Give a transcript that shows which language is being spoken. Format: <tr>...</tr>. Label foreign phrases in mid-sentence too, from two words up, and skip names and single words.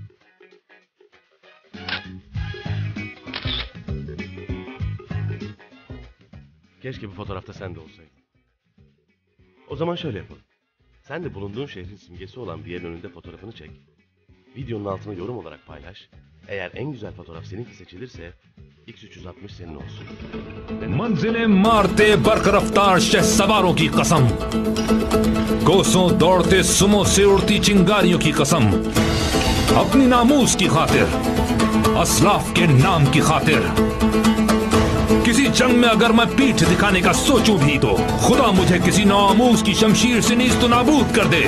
<tr>Keşke bu fotoğrafta sen de olsaydın. O zaman şöyle yapalım. Sen de bulunduğun şehrin simgesi olan bir yerin önünde fotoğrafını çek. Videonun altına yorum olarak paylaş. Eğer en güzel fotoğraf seninki seçilirse X360 senin olsun.</tr> <hi>मंजिलें मारते बरक रफ्तार शहसवारों की कसम, कोसों दौड़ते सुमो से उड़ती चिंगारियों की कसम, अपनी नामूस की खातिर, असलाफ के नाम की खातिर, किसी जंग में अगर मैं पीठ दिखाने का सोचूं भी तो खुदा मुझे किसी नामूस की शमशीर से नीस्त नाबूद कर दे।</hi>